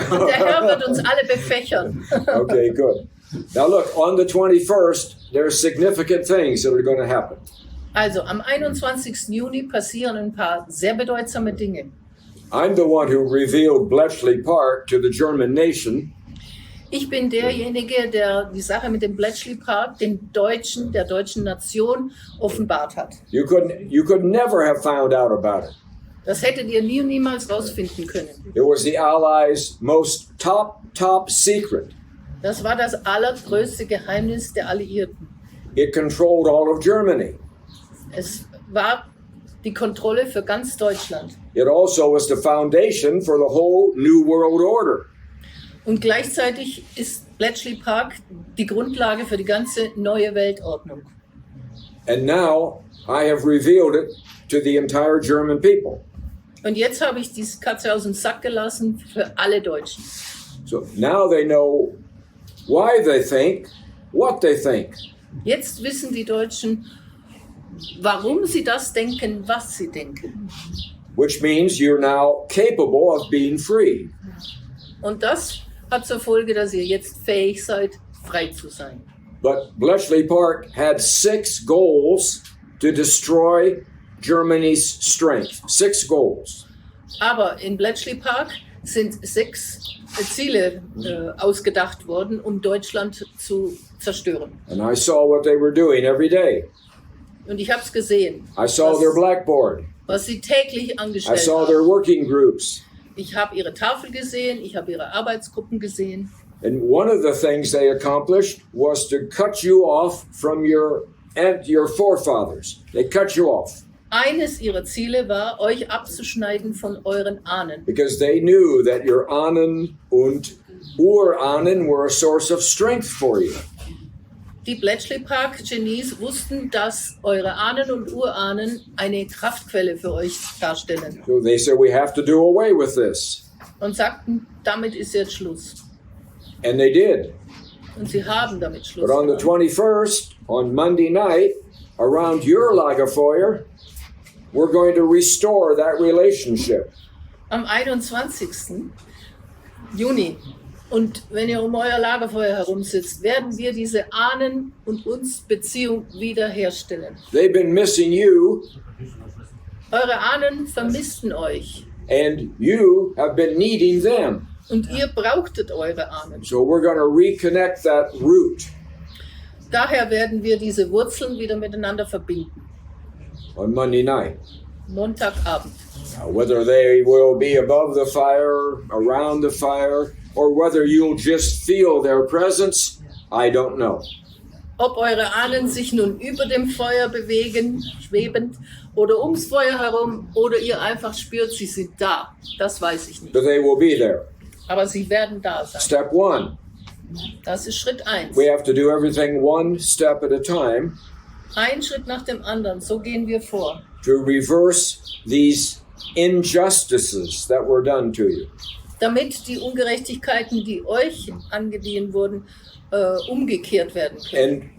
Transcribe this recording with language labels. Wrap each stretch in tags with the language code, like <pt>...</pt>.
<de>Der Herr wird uns alle befächern.</de> <en>Okay, good. Now look, on the 21st, there's significant things that are going to happen.</en> <de>Also am 21. Juni passieren ein paar sehr bedeutsame Dinge.</de> <en>I'm the one who revealed Bletchley Park to the German nation,</en> <de>Ich bin derjenige, der die Sache mit dem Bletchley Park den Deutschen, der deutschen Nation offenbart hat.</de> <en>You could never have found out about it.</en> <de>Das hättet ihr niemals rausfinden können.</de> <en>It was the Allies' most top secret.</en> <de>Das war das allergrößte Geheimnis der Alliierten.</de> <en>It controlled all of Germany.</en> <de>Es war die Kontrolle für ganz Deutschland.</de> <en>It also was the foundation for the whole New World Order.</en> <de>Und gleichzeitig ist Bletchley Park die Grundlage für die ganze neue Weltordnung.</de> <en>And now I have revealed it to the entire German people.</en> <de>Und jetzt habe ich diese Katze aus dem Sack gelassen für alle Deutschen.</de> <en>So now they know why they think, what they think.</en> <de>Jetzt wissen die Deutschen, warum sie das denken, was sie denken.</de> <en>Which means you're now capable of being free.</en> <de>Und das hat zur Folge, dass ihr jetzt fähig seid, frei zu sein.</de> <en>But Bletchley Park had 6 goals to destroy Germany's strength. 6 goals.</en> <de>Aber in Bletchley Park sind 6 Ziele ausgedacht worden, um Deutschland zu zerstören.</de> <en>And I saw what they were doing every day.</en> <de>Und ich habe es gesehen,</de> <en>I saw their blackboard.</en> <de>was sie täglich</de> <en>I</en> <de>angestellt</de> <en>saw their</en> <de>haben.</de> <en>working groups.</en> <de>Ich habe ihre Tafel gesehen, ich habe ihre Arbeitsgruppen gesehen.</de> <en>And one of the things they accomplished was to cut you off from your forefathers. They cut you off</en> <de>Eines ihrer Ziele war, euch abzuschneiden von euren Ahnen.</de> <en>because they knew that your</en> <de>Ahnen und Urahnen</de> <en>were a source of strength for you.</en> <de>Die Bletchley Park Genies wussten, dass eure Ahnen und Urahnen eine Kraftquelle für euch darstellen</de> <en>So they said, we have to do away with this.</en> <de>und sagten, damit ist jetzt Schluss.</de> <en>And they did.</en> <de>Und sie haben damit Schluss</de> <en>But on the</en> <de>gemacht.</de> <en>21st, on Monday night, around your Lagerfeuer, we're going to restore that relationship.</en> <de>Am 21. Juni, und wenn ihr um euer Lagerfeuer herumsitzt, werden wir diese Ahnen- und uns Beziehung wiederherstellen.</de> <en>They've been missing you,</en> <de>Eure Ahnen vermissten euch</de> <en>and you have been needing them.</en> <de>Und ihr brauchtet eure Ahnen.</de> <en>So we're going to reconnect that root</en> <de>Daher werden wir diese Wurzeln wieder miteinander verbinden.</de> <en>on Monday night.</en> <de>Montagabend.</de> <en>Now, whether they will be above the fire, around the fire, or whether you'll just feel their presence, I don't know.</en> <de>Ob eure Ahnen sich nun über dem Feuer bewegen, schwebend, oder ums Feuer herum, oder ihr einfach spürt, sie sind da. Das weiß ich nicht.</de> <en>But they will be there.</en> <de>Aber sie werden da sein.</de> <en>Step one,</en> <de>Das ist Schritt 1.</de> <en>we have to do everything one step at a time</en> <de>Ein Schritt nach dem anderen. So gehen wir vor.</de> <en>to reverse these injustices that were done to you.</en> <de>Damit die Ungerechtigkeiten, die euch angedient wurden, umgekehrt werden können.</de>